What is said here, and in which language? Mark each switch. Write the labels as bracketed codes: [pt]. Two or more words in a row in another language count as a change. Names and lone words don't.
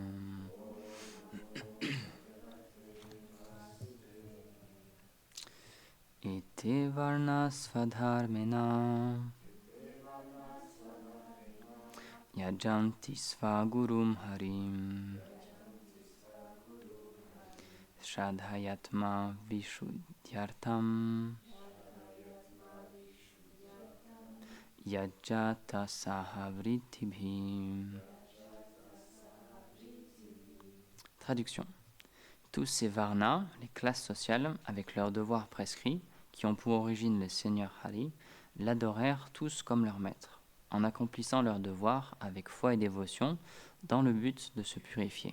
[sa] इते वर्णस्वधर्मेण यजन्ति स्वगुरुं हरिम् श्रद्धयात्म विशुद्ध्यर्तम् यजत सहवृतिभिम्. [fr] Traduction. Tous ces varnas, les classes sociales, avec leurs devoirs prescrits, qui ont pour origine le Seigneur Hari, l'adorèrent tous comme leur maître, en accomplissant leurs devoirs avec foi et dévotion, dans le but de se purifier.